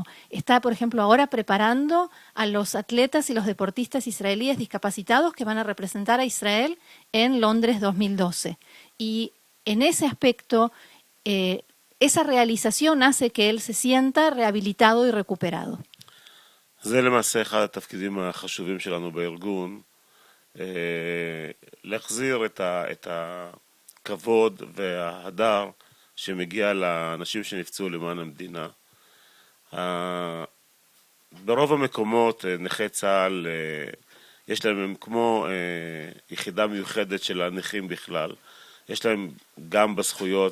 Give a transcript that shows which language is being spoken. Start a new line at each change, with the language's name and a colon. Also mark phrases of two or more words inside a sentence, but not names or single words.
Spanish: Está, por ejemplo, ahora preparando a los atletas y los deportistas israelíes discapacitados que van a representar a Israel en Londres 2012. Y en ese aspecto, esa realización hace que él se sienta rehabilitado y recuperado.
Hebrew: זה למעשה אחד התפקידים החשובים שלנו בארגון, להחזיר את הכבוד וההדר שמגיע לאנשים שנפצעו למען המדינה. ברוב המקומות נכי צה"ל יש להם, הם כמו יחידה מיוחדת של הנכים בכלל, יש להם גם בזכויות